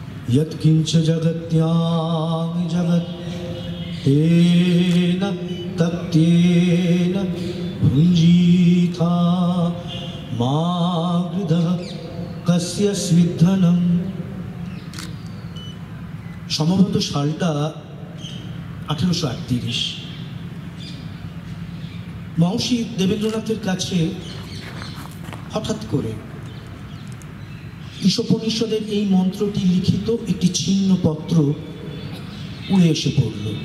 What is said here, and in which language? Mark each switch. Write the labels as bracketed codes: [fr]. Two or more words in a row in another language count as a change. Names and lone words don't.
[sa] यत्किंच जगत्यां जगत् तेन तत्तेन भुञ्जीथा मा गृधः कस्य स्विद्धनम्। [bn] সম্ভবত সালটা 1838। মহর্ষি দেবেন্দ্রনাথের কাছে হঠাৎ করে ঈশোপনিষদের এই মন্ত্রটি লিখিত একটি ছিন্ন পত্র উড়ে এসে পড়ল।